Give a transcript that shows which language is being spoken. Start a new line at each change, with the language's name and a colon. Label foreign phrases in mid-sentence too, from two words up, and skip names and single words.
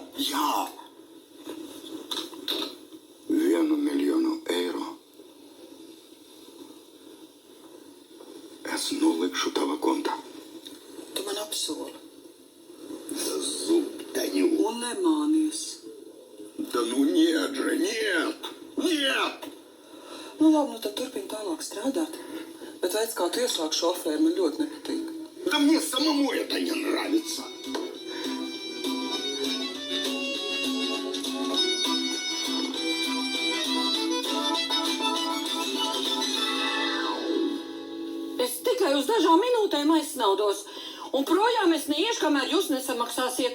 Latvian: Jā. 1 miljonu eiro. Es nolikšu tava kontā. Tu man apsoli. Zubtaņu. Un nemānies.
Russian: Да ну нет же, нет! Нет!
Latvian: Nu labi, nu tad turpini tālāk strādāt. Bet veids, kā tu ieslāg šo afēru, man ļoti nepatīk.
Russian: Да мне самому это не нравится.
Latvian: Es tikai uz dažām minūtēm aizsnaudos. Un projām es neiešu, kamēr jūs nesamaksāsiet.